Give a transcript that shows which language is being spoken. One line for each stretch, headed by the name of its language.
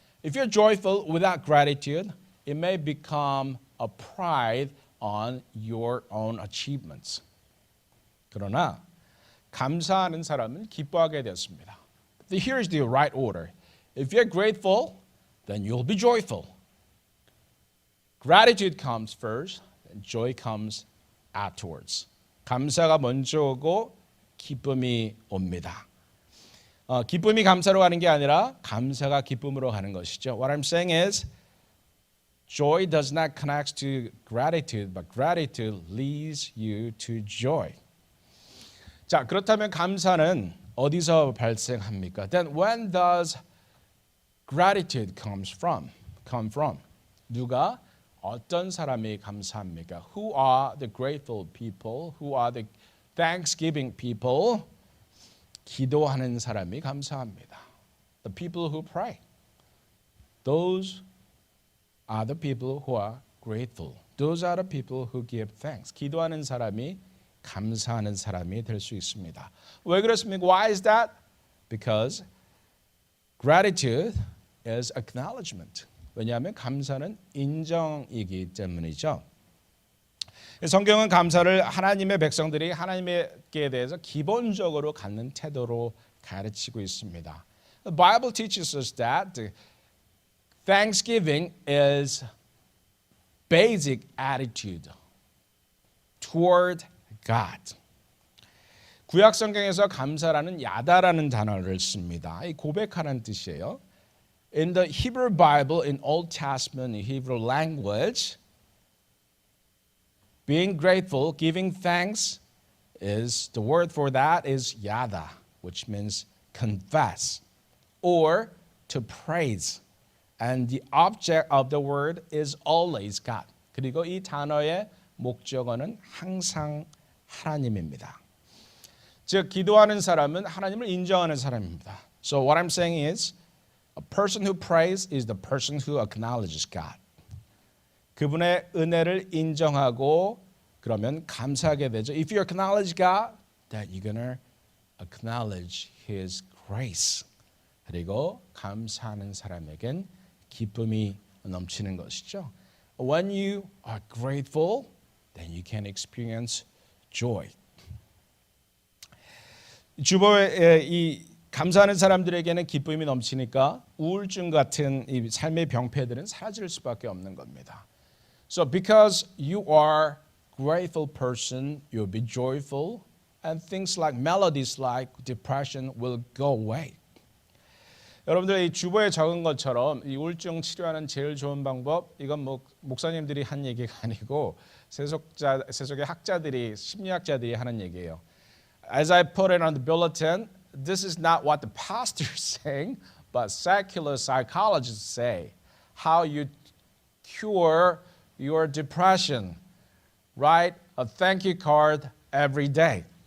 English: If you're joyful without gratitude, it may become a pride on your own achievements.
Korean: 그러나 감사하는 사람은 기뻐하게 되었습니다.
English: Here is the right order. If you're grateful, then you'll be joyful. Gratitude comes first, and joy comes afterwards.
Korean: 감사가 먼저 오고 기쁨이 옵니다. 기쁨이 감사로 가는 게 아니라 감사가 기쁨으로 가는 것이죠.
English: What I'm saying is joy does not connect to gratitude, but gratitude leads you to joy.
Korean: 자, 그렇다면 감사는 어디서 발생합니까?
English: Then when does gratitude come from?
Korean: 누가 어떤 사람이 감사합니까?
English: Who are the grateful people? Who are the thanksgiving people?
Korean: 기도하는 사람이 감사합니다.
English: The people who pray. Those are the people who are grateful. Those are the people who give thanks.
Korean: 기도하는 사람이 감사하는 사람이 될 수 있습니다. 왜 그렇습니까?
English: Why is that? Because gratitude is acknowledgement.
Korean: 왜냐하면 감사는 인정이기 때문이죠. 성경은 감사를 하나님의 백성들이 하나님께 대해서 기본적으로 갖는 태도로 가르치고 있습니다.
English: The Bible teaches us that thanksgiving is basic attitude toward God.
Korean: 구약 성경에서 감사라는 야다라는 단어를 씁니다. 이 고백하는 뜻이에요.
English: In the Hebrew Bible, in Old Testament, in Hebrew language, being grateful, giving thanks, is the word for that is yada, which means confess or to praise. And the object of the word is always God.
Korean: 그리고 이 단어의 목적어는 항상 하나님입니다. 즉 기도하는 사람은 하나님을 인정하는 사람입니다.
English: So what I'm saying is a person who prays is the person who acknowledges God.
Korean: 그분의 은혜를 인정하고 그러면 감사하게 되죠.
English: If you acknowledge God, then you're gonna acknowledge His grace.
Korean: 그리고 감사하는 사람에겐 기쁨이 넘치는 것이죠.
English: When you are grateful, then you can experience joy.
Korean: 주보에 이 감사하는 사람들에게는 기쁨이 넘치니까 우울증 같은 이 삶의 병폐들은 사라질 수밖에 없는 겁니다.
English: So because you are grateful person, you'll be joyful, and things like melodies like depression will go away.
Korean: 여러분들 이 주보에 적은 것처럼 이 우울증 치료하는 제일 좋은 방법 이건 뭐 목사님들이 한 얘기가 아니고 세속의 학자들이 심리학자들이 하는 얘기예요.
English: As I put it on the bulletin, this is not what the pastor is saying, but secular psychologists say. How you cure your depression. Write a thank you card every day.